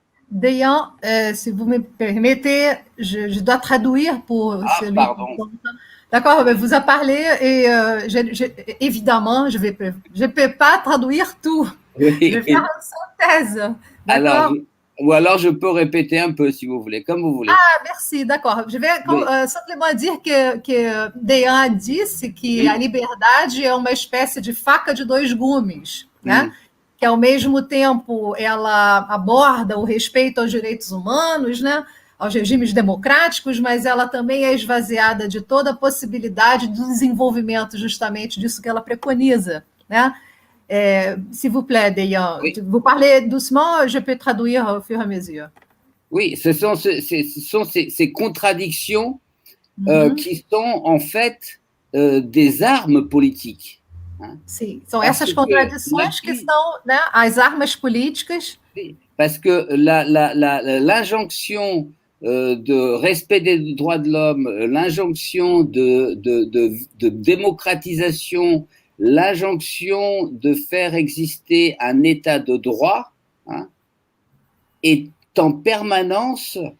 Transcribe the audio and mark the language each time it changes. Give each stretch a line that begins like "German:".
French: Dejan, si vous me permettez, je dois traduire pour celui pardon. D'accord, vous a parlé et évidemment, je ne peux pas traduire tout. Oui. Je vais faire une synthèse. Alors, je peux répéter un peu si vous voulez, comme vous voulez. Ah, merci, d'accord. Je vais simplement dire que
Portuguese: Dejan disse que a liberdade é uma espécie de faca de dois gumes, né? Que ao mesmo tempo ela aborda o respeito aos direitos humanos, né? Aos regimes democráticos, mas ela também é esvaziada de toda a possibilidade do desenvolvimento justamente disso que ela preconiza, né?
French: S'il vous plaît, Dejan, oui. Vous parlez doucement, je peux traduire au fur et à mesure. Oui, ce sont ces contradictions qui sont en fait des armes politiques. Hein.
Portuguese: Sim, são essas contradições que são, né, as armas políticas.
French: Parce que l'injonction de respect des droits de l'homme, l'injonction de démocratisation, l'injonction de faire exister un état de droit, hein, est en permanence